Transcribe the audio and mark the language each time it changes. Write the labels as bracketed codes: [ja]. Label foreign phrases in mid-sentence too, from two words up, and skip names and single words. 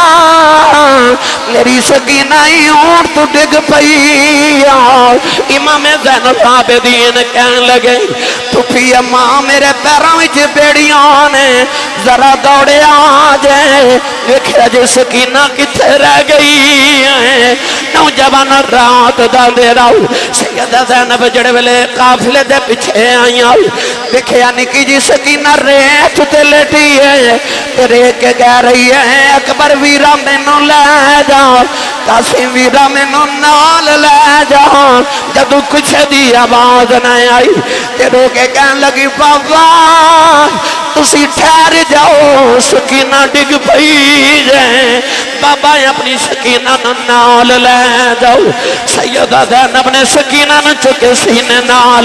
[pa] میری سکینہ ہی اونٹ تو ڈگ پئی امام زین العابدین کہنے لگے پھوپھی اماں میرے پیراں وچ بیڑیاں نے ذرا دوڑے آ جائے دیکھا جو سکینہ کتھے رہ گئی ہے نوجوان رات دا اندھیرا سیدہ زینب جڑے ویلے قافلے دے پیچھے آئیاں دیکھیا نکی جی سکینہ ریت تے لیٹی ہے ریت کے کہہ رہی ہے اکبر ویرہ مینوں لے جاؤ قاسم ویرہ مینوں نال لے جاؤ جدو کچھ دی آواز نہ آئی تے رو کے کہن لگی بابا تسی ٹھہر جاؤ سکینہ ڈگ پئی جائیں بابا اپنی سکینہ نال لے جاؤ سیدہ زینب نے سکینہ نہ چکے سینے نال